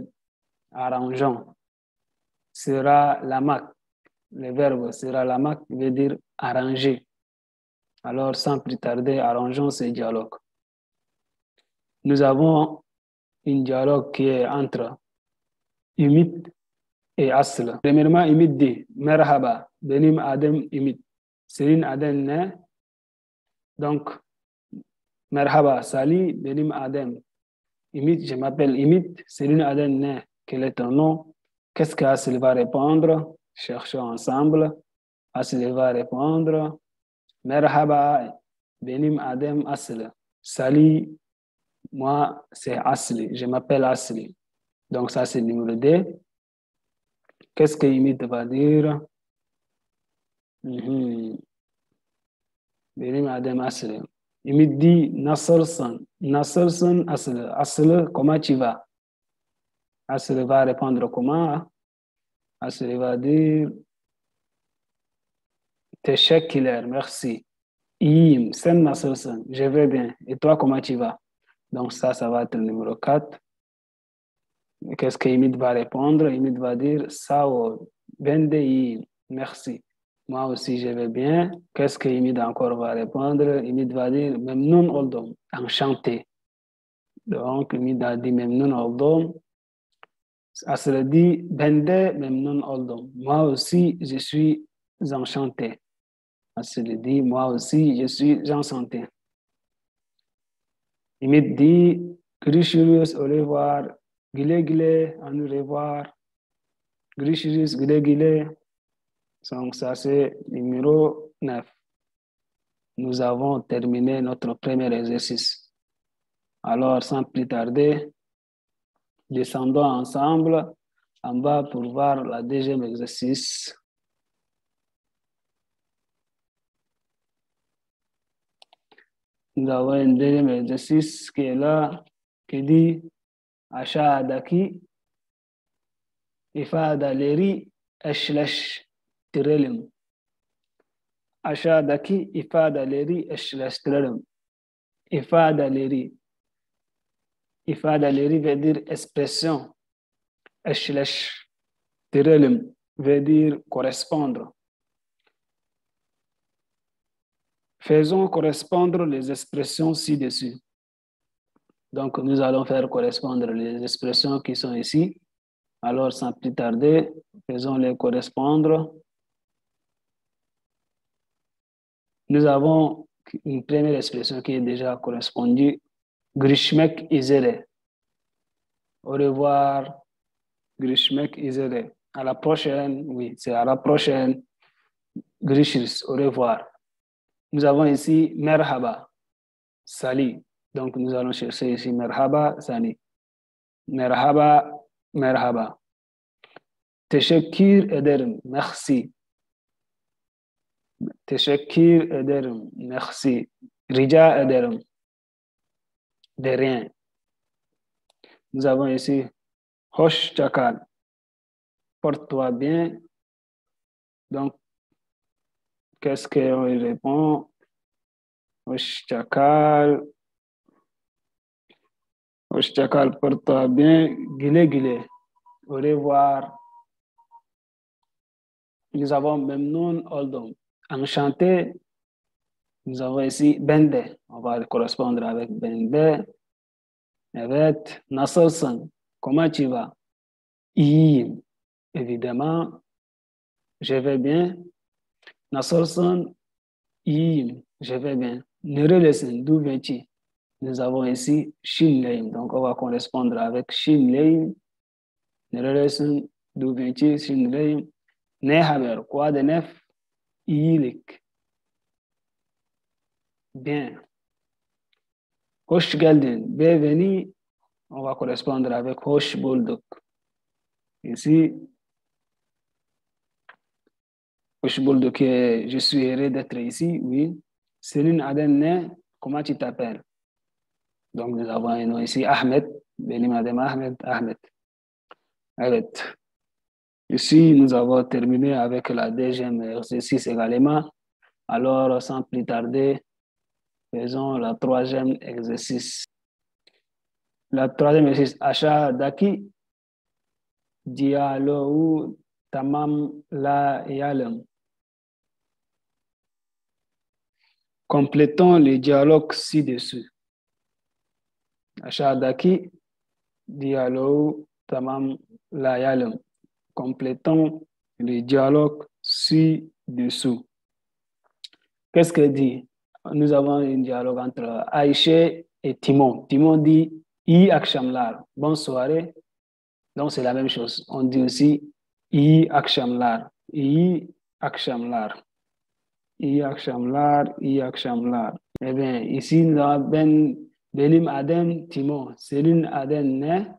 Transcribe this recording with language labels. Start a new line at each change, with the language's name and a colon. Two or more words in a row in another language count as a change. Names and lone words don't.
French: Arrangeons. Sera la marque. Le verbe sera la marque veut dire arranger. Alors, sans plus tarder, arrangeons ce dialogue. Nous avons un dialogue qui est entre Ümit et Asl. Premièrement,
Turkish: Ümit dit Merhaba, benim adım Ümit. Senin adın ne? Donc, Merhaba, salut, benim adım Ümit,
French: je m'appelle Ümit.
Turkish: Senin adın ne?
French: Quel est ton nom? Qu'est-ce que Asl va répondre? Cherchons ensemble. Asl va répondre
Turkish: Merhaba, benim adım Asl.
French: Salut, moi, c'est Asli. Je m'appelle Asli. Donc, ça, c'est le numéro 2. Qu'est-ce que Ümit va dire?
Turkish: Benim adım Asli. Ümit dit Nasılsın? Nasılsın Asli? Asli,
French: comment tu vas? Asli va répondre comment? Asli va dire Teşekkürler, merci.
Turkish: İyiyim, sen nasılsın?
French: Je vais bien. Et toi, comment tu vas? Donc, ça va être le numéro 4. Qu'est-ce que Ümit va répondre? Ümit va dire
Turkish: Sağ ben de iyiyim,
French: merci. Moi aussi, je vais bien. Qu'est-ce que Ümit encore va répondre? Ümit va dire
Turkish: Memnun oldum,
French: enchanté. Donc, Ümit a dit
Turkish: Memnun oldum. Aslı dit Ben de memnun oldum.
French: Moi aussi, je suis enchanté. Aslı dit Moi aussi, je suis enchanté. Ümit dit Görüşürüz, au revoir.
Turkish: Güle güle,
French: à nous revoir.
Turkish: Görüşürüz, güle güle.
French: Donc, ça, c'est numéro 9. Nous avons terminé notre premier exercice. Alors, sans plus tarder, descendons ensemble en bas pour voir le deuxième exercice. Nous avons un deuxième exercice qui est là, qui dit
Turkish: Aşağıdaki ifadeleri eşleştirelim. Aşağıdaki ifadeleri eşleştirelim.
French: İfadeleri veut dire expression. Eşleştirelim veut dire correspondre. Faisons correspondre les expressions ci-dessus. Donc, nous allons faire correspondre les expressions qui sont ici. Alors, sans plus tarder, faisons-les correspondre. Nous avons une première expression qui est déjà correspondue.
Turkish: Görüşmek üzere.
French: Au revoir.
Turkish: Görüşmek üzere.
French: À la prochaine. Oui, c'est à la prochaine. Görüşürüz. Au revoir. Nous avons ici merhaba. Salut. Donc, nous allons chercher ici merhaba, salut.
Turkish: Merhaba, merhaba. Teşekkür ederim. Merci. Teşekkür ederim. Merci. Rica ederim.
French: De rien. Nous avons ici
Turkish: hoşça kal.
French: Porte-toi bien. Donc, qu'est-ce qu'on répond?
Turkish: Hoşça kal. Hoşça kal,
French: porte-toi bien.
Turkish: Güle güle.
French: Au revoir. Nous avons
Turkish: memnun oldum.
French: Enchanté. Nous avons ici bende. On va correspondre avec bende.
Turkish: Evet. Nasılsın?
French: Comment tu vas? İyiyim. Évidemment. Je vais bien.
Turkish: Nasılsın? İyiyim.
French: Je vais bien. Nerelisin? D'où viens-tu? Nous avons ici Şinleyim. Donc, on va correspondre avec Şinleyim. Nerelisin? D'où viens-tu?
Turkish: Şimdi ne haber?
French: Quoi de neuf?
Turkish: İyilik. Bien. Hoş geldin.
French: Bienvenue. On va correspondre avec
Turkish: hoş bulduk.
French: Ici,
Turkish: hoş bulduk.
French: Je suis heureux d'être ici. Oui.
Turkish: Senin adın ne?
French: Comment tu t'appelles? Donc, nous avons un nom ici, Ahmed.
Turkish: Benim adım Ahmed. Ahmed. Evet.
French: Ici, nous avons terminé avec la deuxième exercice également. Alors, sans plus tarder, faisons la troisième exercice. La troisième exercice,
Turkish: aşağıdaki diyaloğu tamamlayalım.
French: Complétons le dialogue ci-dessus.
Turkish: Aşağıdaki diyaloğu tamamlayalım.
French: Complétons le dialogue ci-dessous. Qu'est-ce que dit? Nous avons un dialogue entre Aïché et Timon.
Turkish: Timon dit iyi akşamlar,
French: bonne soirée. Donc c'est la même chose. On dit aussi
Turkish: iyi akşamlar, iyi akşamlar, iyi akşamlar, iyi akşamlar.
French: Eh bien, ici,
Turkish: benim adım Timon. Senin adın ne?